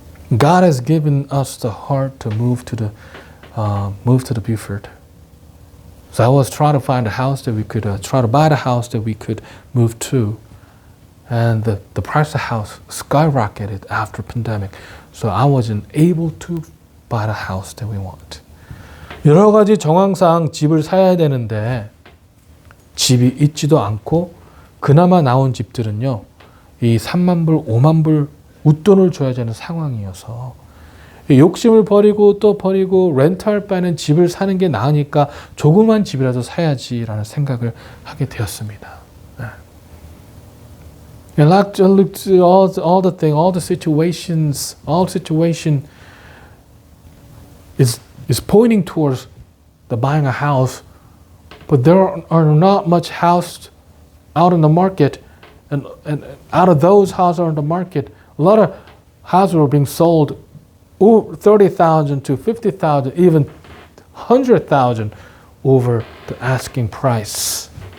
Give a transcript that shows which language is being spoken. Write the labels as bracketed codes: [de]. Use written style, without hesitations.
[en] God has given us the heart to move to the Buford. So I was trying to find a house that we could try to buy the house that we could move to, and the price of the house skyrocketed after pandemic. So I wasn't able to buy the house that we want. [ko] 여러 가지 정황상 집을 사야 되는데 집이 있지도 않고 그나마 나온 집들은요. 이 3만 불, 5만 불 웃돈을 줘야 되는 상황이어서 욕심을 버리고 또 버리고 렌트할 바에는 집을 사는 게 나으니까 조그만 집이라도 사야지라는 생각을 하게 되었습니다. [en] And look to all the thing, all the situations, all situation is pointing towards the buying a house, but there are not much house out in the market, and out of those houses on the market, a lot of houses are being sold $30,000 to $50,000, even $100,000 over the asking price.